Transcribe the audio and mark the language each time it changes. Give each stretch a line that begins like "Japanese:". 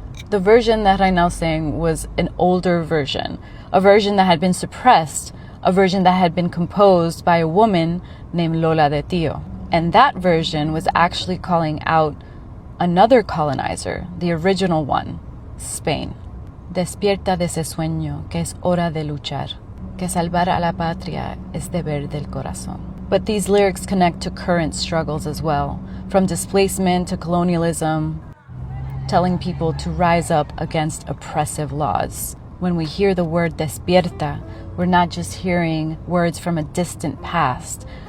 English: The version that Rainao sang was an older version, a version that had been suppressed, a version that had been composed by a woman named Lola de Tio. And that version was actually calling out another colonizer, the original one, Spain.
Spanish: Despierta de ese sueño, que es hora de luchar, que salvar a la patria es deber del corazón.
English: But these lyrics connect to current struggles as well, from displacement to colonialism, telling people to rise up against oppressive laws. When we hear the word despierta, we're not just hearing words from a distant past.